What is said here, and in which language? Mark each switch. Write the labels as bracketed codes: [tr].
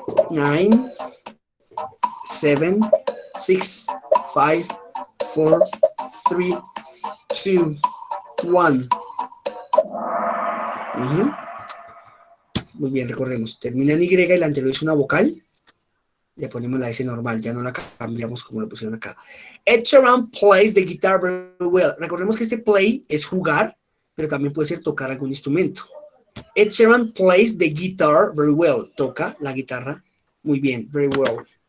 [en] Nine, 7, 6, 5, 4, 3, 2, 1. [es] Muy bien, recordemos. Termina en Y y la anterior es una vocal. Le ponemos la S normal, ya no la cambiamos como lo pusieron acá. [en] Ed Sheeran plays the guitar very well. [es] Recordemos que este play es jugar, pero también puede ser tocar algún instrumento. [en] Ed Sheeran plays the guitar very well. [es] Toca la guitarra muy bien, [en] very well.